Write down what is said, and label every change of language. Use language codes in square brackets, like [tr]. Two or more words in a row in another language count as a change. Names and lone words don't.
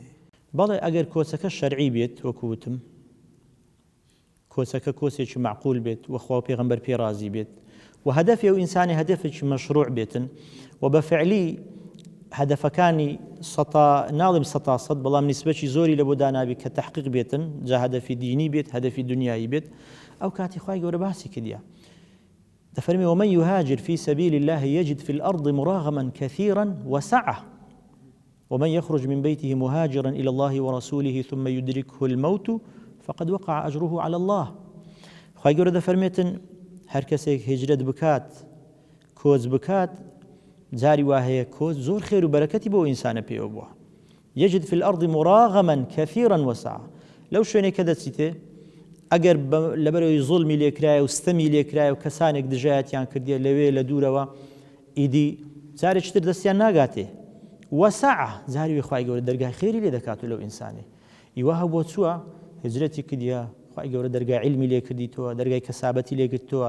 [ckb] بەڵێ ئەگەر کۆچەکە شەرعی بێت وەکووتم کۆچەکە کۆچێکی معقول بێت وەخوا پێغەمبەر پێ رازی بێت و هەدەفی ئەو ئینسانی هەدەفێکی مەشروع بێتن و بەفعلی هەدەفەکانی ناڵێم 100% بەڵام نیسبەتی زۆری لە بۆ دانابی کە تحقیق بێتن جا هەدەفی دینی بێت هەدەفی دنیایی بێت ئەو کاتی خوای گەورە باسی کردیە دەفەرمێ [ar] ومن يهاجر في سبيل الله يجد في الأرض مراغما كثيرا وسعة ومن يخرج من بيته مهاجرا إلى الله ورسوله ثم يدركه الموت فقد وقع أجره على الله [ckb] خوای گەورە دەفەرمێتن هەر کەسێک هیجرەت بکات کۆچ بکات جاری وا هەیە کۆچ زۆر خێر و بەرەکەتی بۆ ئینسانە پێوە بووە [ar] یەجد في الأرض مراغما كثيرا وسعا [ckb] لەو شوێنێک کە دەچیتێ ئەگەر لەبەرەوەی زوڵمی لێکرایە و ستەمی لێکرایە و کەسانێک دژایەتیان کردیە لەوێ لە دوورەوە ئیدی جارێکی تر دەستیان ناگاتێ وەسعە جاری وێ خوای گەورە دەرگای خێری لێ دەکات و لەو ئینسانێ ئیوا هەبووە چووە هجرەتی کردیە خوای گەورە دەرگای عیلمی لێ کردیتەوە دەرگای کەسابەتی لێ کردتەوە